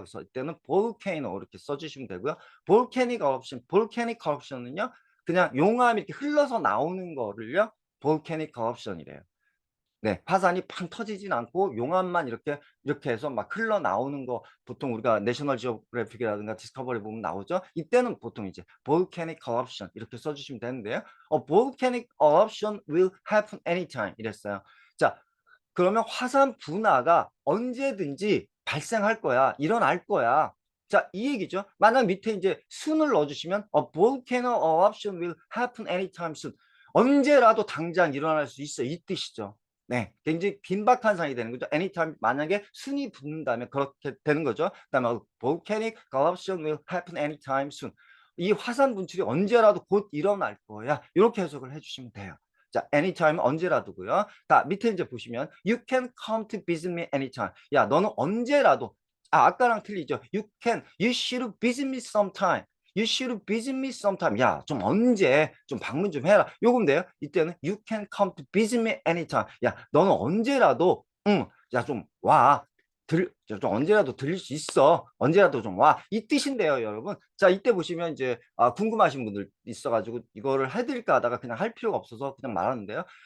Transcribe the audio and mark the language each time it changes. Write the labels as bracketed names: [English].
[Korean] 그래서 이때는 볼케이노 이렇게 써주시면 되고요. 볼케닉 어럽션은요 그냥 용암이 이렇게 흘러서 나오는 거를요 볼케닉 어럽션이래요. 네, 화산이 팡 터지진 않고 용암만 이렇게 해서 막 흘러나오는 거, 보통 우리가 내셔널 지오그래픽이라든가 디스커버리 보면 나오죠. 이때는 보통 이제 volcanic eruption 이렇게 써주시면 되는데요. [English] volcanic eruption will happen anytime [Korean] 이랬어요. 자, 그러면 화산 분화가 언제든지 발생할 거야, 일어날 거야. 자, 이 얘기죠. 만약 밑에 이제 순을 넣어주시면 [English] a volcano eruption will happen anytime soon. [Korean] 언제라도 당장 일어날 수 있어, 이 뜻이죠. 네, 굉장히 긴박한 상황이 되는 거죠. anytime, 만약에 순이 붙는다면 그렇게 되는 거죠. 그다음에 [English] volcanic eruption will happen anytime soon. [Korean] 이 화산 분출이 언제라도 곧 일어날 거야. 이렇게 해석을 해주시면 돼요. 자, anytime 언제라도고요. 자, 밑에 이제 보시면 [English] you can come to visit me anytime. [Korean] 야, 너는 언제라도, 아까랑 틀리죠. [English] you should visit me sometime. You should visit me sometime. [Korean] 야, 좀 언제 좀 방문 좀 해라. 요건데요. 이때는 [English] you can come to visit me anytime. [Korean] 야, 너는 언제라도 야, 좀 와. 좀 언제라도 들릴 수 있어. 언제라도 좀 와. 이 뜻인데요, 여러분. 자, 이때 보시면 이제 궁금하신 분들 있어가지고 이거를 해드릴까 하다가 그냥 할 필요가 없어서 그냥 말하는데요.